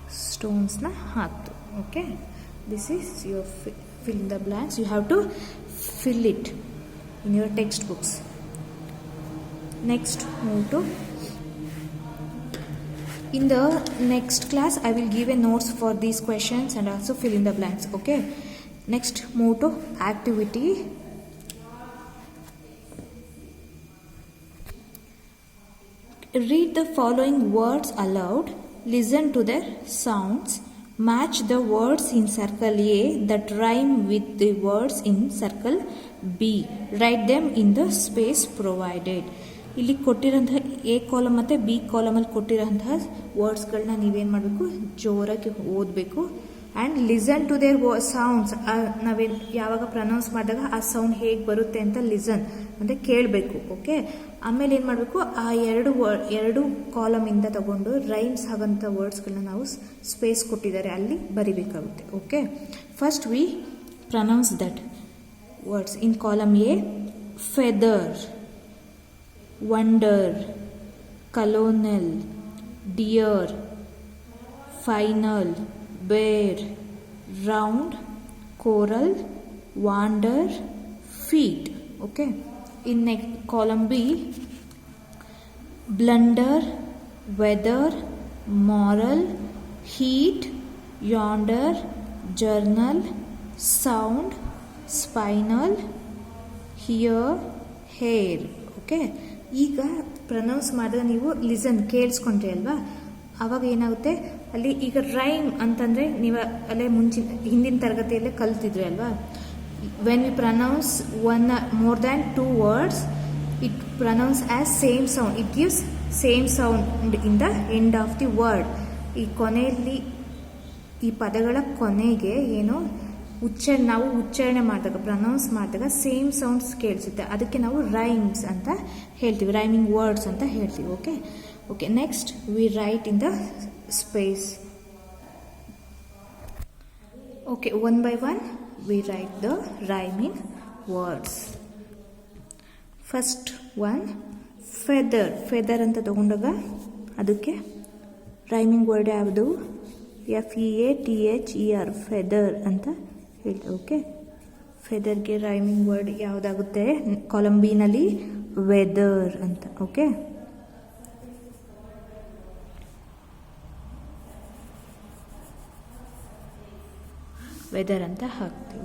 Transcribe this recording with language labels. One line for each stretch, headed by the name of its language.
Kannada: ಸ್ಟೋನ್ಸ್ನ ಹಾಕ್ತು.
English: Okay, this is your fill in the blanks. You have to fill it in your textbooks. Next, move to, in the next class I will give a notes for these questions and also fill in the blanks. Okay, next move to activity. Read the following words aloud, listen to their sounds, match the words in circle A that rhyme with the words in circle B, write them in the space provided.
Kannada: ಇಲ್ಲಿ ಕೊಟ್ಟಿರೋಂತಹ A column ಮತ್ತು B ಕಾಲಮಲ್ಲಿ ಕೊಟ್ಟಿರೋಂತಹ ವರ್ಡ್ಸ್ಗಳನ್ನ ನೀವೇನು ಮಾಡಬೇಕು? ಜೋರಾಗಿ ಓದಬೇಕು.
English: And listen to their sounds.
Kannada: ನಾವೇನು ಯಾವಾಗ pronouns ಮಾಡಿದಾಗ ಆ ಸೌಂಡ್ ಹೇಗೆ ಬರುತ್ತೆ ಅಂತ ಲಿಸನ್ ಅಂದರೆ ಕೇಳಬೇಕು. ಓಕೆ, ಆಮೇಲೆ ಏನು ಮಾಡಬೇಕು? ಆ ಎರಡು ಕಾಲಮಿಂದ ತಗೊಂಡು ರೈಮ್ಸ್ ಆಗೋಂಥ ವರ್ಡ್ಸ್ಗಳನ್ನ ನಾವು ಸ್ಪೇಸ್ ಕೊಟ್ಟಿದ್ದಾರೆ ಅಲ್ಲಿ ಬರಿಬೇಕಾಗುತ್ತೆ.
English: Okay, first we pronounce that words in column A. Feather, wonder, colonel, dear, final, bear, round, coral, wander, feet. Okay, in next column B, blunder, weather, moral, heat, yonder, journal, sound, spinal, hear, hair.
Kannada: Okay, ಈಗ pronouns ಮಾಡಿದಾಗ ನೀವು listen ಕೇಳಿಸ್ಕೊಂಡ್ರಿ ಅಲ್ವಾ? ಆವಾಗ ಏನಾಗುತ್ತೆ ಅಲ್ಲಿ? ಈಗ rhyme ಅಂತಂದರೆ ನೀವು ಅಲ್ಲೇ ಹಿಂದಿನ ತರಗತಿಯಲ್ಲೇ ಕಲ್ತಿದ್ರಿ ಅಲ್ವಾ?
English: When we pronounce more than 2 words, it pronounce as same sound. It gives same sound in the end of the word.
Kannada: ಈ ಕೊನೆಯಲ್ಲಿ ಈ ಪದಗಳ ಕೊನೆಗೆ ಏನು ನಾವು ಉಚ್ಚಾರಣೆ ಮಾಡಿದಾಗ ಪ್ರನೌನ್ಸ್ ಮಾಡಿದಾಗ ಸೇಮ್ ಸೌಂಡ್ಸ್ ಕೇಳಿಸುತ್ತೆ. ಅದಕ್ಕೆ ನಾವು ರೈಮ್ಸ್ ಅಂತ ಹೇಳ್ತೀವಿ, ರೈಮಿಂಗ್ ವರ್ಡ್ಸ್ ಅಂತ ಹೇಳ್ತೀವಿ.
English: Okay, next we write in the space. Okay, one by one we write the rhyming words. First one, feather.
Kannada: Feather ಅಂತ ತಗೊಂಡಾಗ ಅದಕ್ಕೆ ರೈಮಿಂಗ್ ವರ್ಡ್ ಯಾವುದು? FEATHER, ಫೆದರ್ ಅಂತ ಹೇಳ್ತೀವಿ. Okay, ಫೆದರ್ಗೆ rhyming word ಯಾವುದಾಗುತ್ತೆ? Column ಬಿನಲ್ಲಿ weather ಅಂತ. Okay, weather ಅಂತ ಹಾಕ್ತೀವಿ.